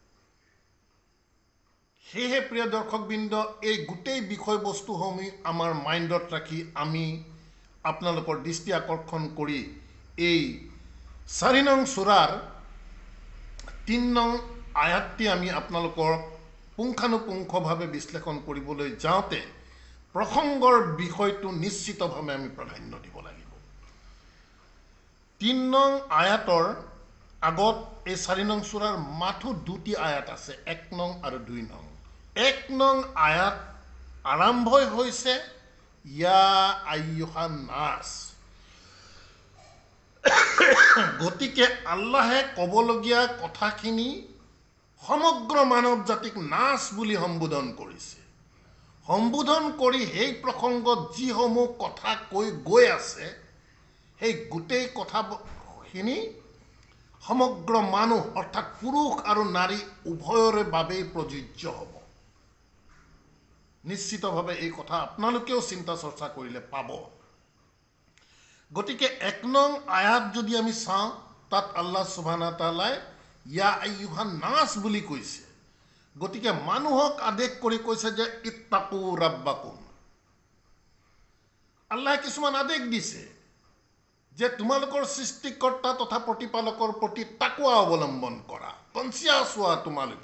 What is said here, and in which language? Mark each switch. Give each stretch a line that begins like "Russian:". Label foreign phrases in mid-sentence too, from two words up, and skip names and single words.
Assamese: সেয়েহে প্ৰিয় দৰ্শকবৃন্দ, এই গোটেই বিষয়বস্তুসমূহ আমাৰ মাইণ্ডত ৰাখি আমি আপোনালোকৰ দৃষ্টি আকৰ্ষণ কৰি এই 4 নং সূৰাৰ 3 নং আয়াতটি আমি আপোনালোকৰ পুংখানুপুংখভাৱে বিশ্লেষণ কৰিবলৈ যাওঁতে প্ৰসংগৰ বিষয়টো নিশ্চিতভাৱে আমি প্ৰাধান্য দিব লাগিব। 3 নং আয়াতৰ আগত এই 4 নং সূৰাৰ মাথো 2টি আয়াত আছে, 1 নং আৰু 2 নং। 1 নং আয়াত আৰম্ভই হৈছে
Arabic: يا أيها الناس.
Assamese: গতিকে আল্লাহে ক'বলগীয়া কথাখিনি সমগ্ৰ মানৱ জাতিক নাছ বুলি সম্বোধন কৰিছে। সম্বোধন কৰি সেই প্ৰসংগত যিসমূহ কথা কৈ গৈ আছে, সেই গোটেই কথাখিনি সমগ্ৰ মানুহ অৰ্থাৎ পুৰুষ আৰু নাৰী উভয়ৰে বাবেই প্ৰযোজ্য হ'ব। নিশ্চিতভাৱে এই কথা আপোনালোকেও চিন্তা চৰ্চা কৰিলে পাব। গতিকে 1 নং আয়াত যদি আমি চাওঁ, তাত
Arabic: الله سبحانه وتعالى يا أيها الناس
Assamese: বুলি কৈছে। গতিকে মানুহক আদেশ কৰি কৈছে যে
Arabic: اتقوا ربكم.
Assamese: আল্লাহে কিছুমান আদেশ দিছে যে তোমালোকৰ সৃষ্টিকৰ্তা তথা প্ৰতিপালকৰ প্ৰতি তাকৱা অৱলম্বন কৰা, কনচিয়াছ হোৱা।